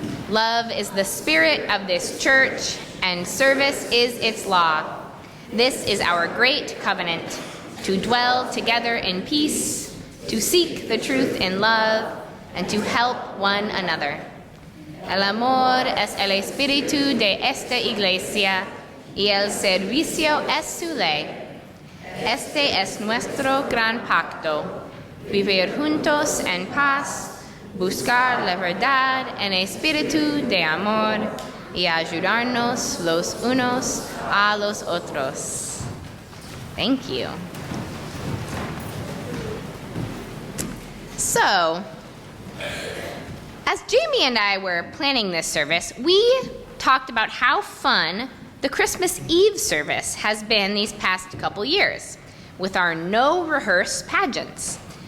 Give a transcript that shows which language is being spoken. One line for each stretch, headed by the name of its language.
English: Love is the spirit of this church, and service is its law. This is our great covenant, to dwell together in peace, to seek the truth in love, and to help one another.
Spanish: El amor es el espíritu de esta iglesia, y el servicio es su ley. Este es nuestro gran pacto, vivir juntos en paz, buscar la verdad en espíritu de amor, y ayudarnos los unos a los otros.
English: Thank you. So, as Jamie and I were planning this service, we talked about how fun the Christmas Eve service has been these past couple years with our no-rehearse pageants.